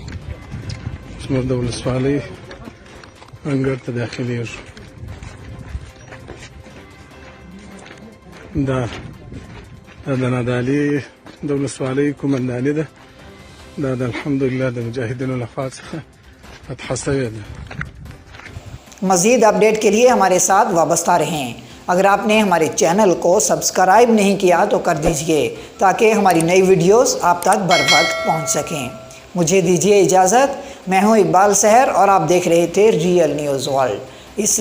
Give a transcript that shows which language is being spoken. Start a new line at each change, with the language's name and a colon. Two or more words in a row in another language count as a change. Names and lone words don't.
Pashto: زموږ د ولسوالۍ انګړ ته داخلېږو. دا د ناد علی د ولسوالۍ قومنداني ده، دا د الحمدلله د مجاهدینو له خوا څخه فتحه سوې ده۔
Urdu: مزید اپڈیٹ کے لیے ہمارے ساتھ وابستہ رہیں۔ اگر آپ نے ہمارے چینل کو سبسکرائب نہیں کیا تو کر دیجئے تاکہ ہماری نئی ویڈیوز آپ تک بر وقت پہنچ سکیں۔ مجھے دیجئے اجازت، میں ہوں اقبال سحر اور آپ دیکھ رہے تھے ریئل نیوز ورلڈ۔